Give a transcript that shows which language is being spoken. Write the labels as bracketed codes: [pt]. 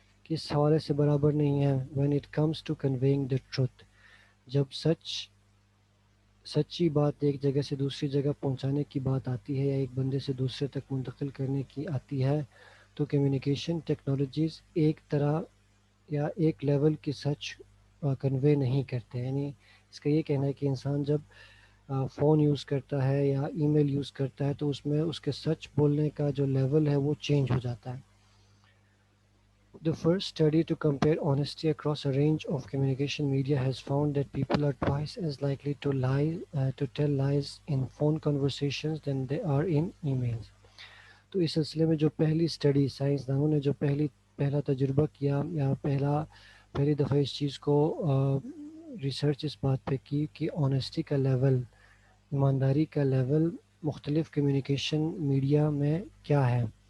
[hi] किस हवाले से बराबर नहीं है? [en] when it comes to conveying the truth, [hi] जब सच्ची बात एक जगह से दूसरी जगह पहुंचाने की बात आती है या एक बंदे से दूसरे तक मुंतकिल करने की आती है तो कम्युनिकेशन टेक्नोलॉजीज़ एक तरह या एक लेवल की सच कन्वे नहीं करते. यानी इसका ये कहना है कि इंसान जब फ़ोन यूज़ करता है या ईमेल यूज़ करता है तो उसमें उसके सच बोलने का जो लेवल है वो चेंज हो जाता है. [en] The first study to compare honesty across a range of communication media has found that people are twice as likely to tell lies in phone conversations than they are in emails. [hi] तो इस सिलसिले में जो पहली study साइंसदानों ने जो पहला तजुर्बा किया या पहली दफ़ा इस चीज़ को रिसर्च इस बात पे की कि ऑनेस्टी का लेवल, ईमानदारी का लेवल मुख्तलिफ़ कम्युनिकेशन मीडिया में क्या है.